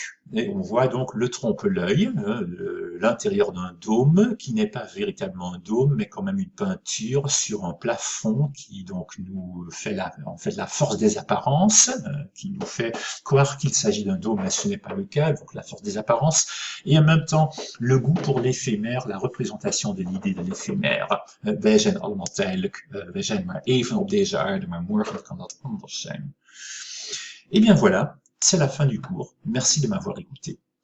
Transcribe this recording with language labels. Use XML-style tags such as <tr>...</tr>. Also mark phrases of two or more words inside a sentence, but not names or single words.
<fr>Et on voit donc le trompe-l'œil, l'intérieur d'un dôme, qui n'est pas véritablement un dôme, mais quand même une peinture sur un plafond qui donc nous fait la force des apparences, qui nous fait croire qu'il s'agit d'un dôme, mais ce n'est pas le cas, donc la force des apparences, et en même temps le goût pour l'éphémère, la représentation de l'idée de l'éphémère.</fr> <nl>Wij zijn allemaal tijdelijk, wij zijn maar even op deze aarde, maar morgen kan dat anders zijn.</nl> <fr>Eh bien voilà, c'est la fin du cours. Merci de m'avoir écouté.</fr>